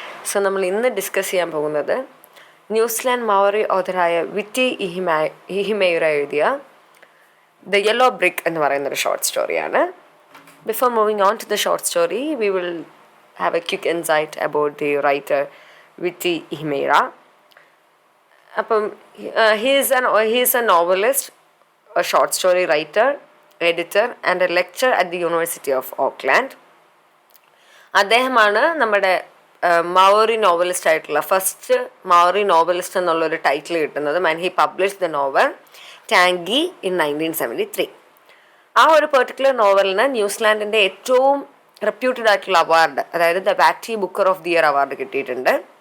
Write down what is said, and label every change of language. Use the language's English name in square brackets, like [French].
[Malayalam] So നമ്മൾ ഇന്ന് discuss ചെയ്യാൻ പോകുന്നത് ന്യൂസിലാൻഡ് മൗറി ഓഥറായ വിറ്റി ഇഹിമേയുര എഴുതിയ ദ യെല്ലോ ബ്രിക്ക് എന്ന് പറയുന്നൊരു ഷോർട്ട് സ്റ്റോറിയാണ്. [English] Before moving on to the short story, we will have a quick insight about the writer Witi Ihimaera. അപ്പം he's a novelist, a short story writer, editor and a lecturer at the University of Auckland. [Malayalam] അദ്ദേഹമാണ് നമ്മുടെ Maori novelist ആയിട്ടുള്ള first Maori novelist എന്നുള്ളൊരു title കിട്ടുന്നത്. [English] And he publish the novel ടാങ്കി in 1973. [Malayalam] ആ ഒരു particular നോവലിന് ന്യൂസിലാൻഡിൻ്റെ ഏറ്റവും reputed ആയിട്ടുള്ള അവാർഡ്, അതായത് the വാറ്റി Booker of the year award കിട്ടിയിട്ടുണ്ട്.